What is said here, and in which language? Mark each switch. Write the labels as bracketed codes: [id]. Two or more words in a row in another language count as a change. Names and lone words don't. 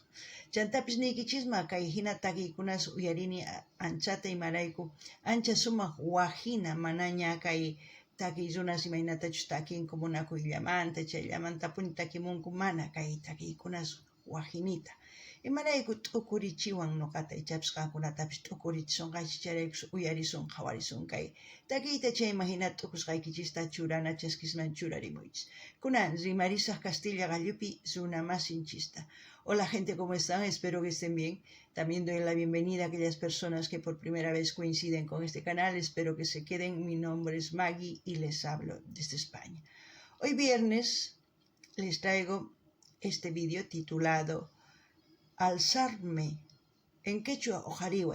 [qu] Chantapis niykichisma kay hina takiykunas uyarini anchata imarayku ancha sumaq wahina manaña kay takiy runas imaynatachus takinku munakuyllamanta chayllamantapuni takimunku mana kay takiykunas wahinita. Imarayku t'ukurichiwan ñuqata ichapis qankunatapis t'ukurichisunqaychis chayraykus uyarisun qhawarisun kay takiyta chayma hina t'ukusqaykichista churana chaskisman churarimuychis. Kunan rimarisaq Castilla Gallupi runa masinchista. [es] Hola gente, ¿cómo están? Espero que estén bien. También doy la bienvenida a aquellas personas que por primera vez coinciden con este canal. Espero que se queden. Mi nombre es Maggie y les hablo desde España. Hoy viernes les traigo este vídeo titulado Alzarme, en quechua o jariway.